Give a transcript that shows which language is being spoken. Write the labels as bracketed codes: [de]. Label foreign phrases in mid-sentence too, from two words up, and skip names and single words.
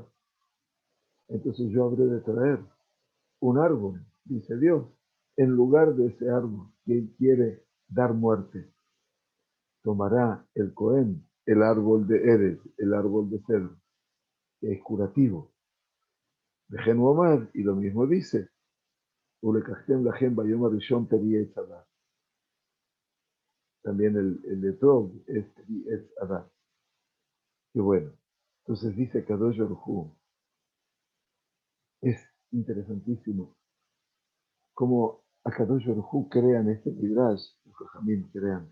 [es] Entonces yo habré de traer un árbol, dice Dios, en lugar de ese árbol que él quiere dar muerte. Tomará el Cohen, el árbol de Eres, el árbol de cedro, que es curativo. De Genuomar, y lo mismo dice, [he] ולקחתם לכם ביום הראשון פרי עץ הדר. [es] También el de Tov es [he] פרי עץ הדר. [es] Y bueno, entonces dice [he] קדוש ברוך הוא, [es] es interesantísimo cómo a [he] קדוש ברוך הוא [es] crean este Midrash, los Jajamim crean,